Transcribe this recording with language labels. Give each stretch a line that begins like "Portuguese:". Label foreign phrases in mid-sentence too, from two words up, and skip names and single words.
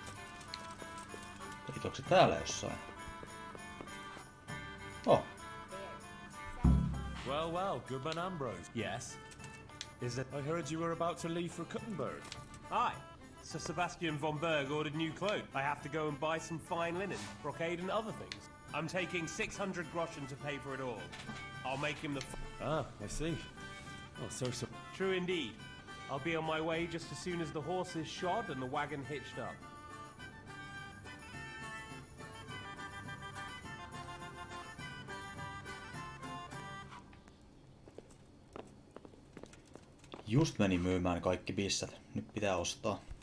Finnish: Onko se täällä jossain?
English: Oh. Well, well, Goodman Ambrose. Yes? Is it? I heard you were about to leave for Kuttenberg. Aye. Sir Sebastian von Berg ordered new clothes. I have to go and buy some fine linen, brocade and other things. I'm taking 600 groschen to pay for it all. I'll make him the... Ah, I see. Oh, so... True indeed. I'll be on my way just as soon as the horse is shod and the wagon hitched up.
Finnish: Just meni myymään kaikki bissat. Nyt pitää ostaa.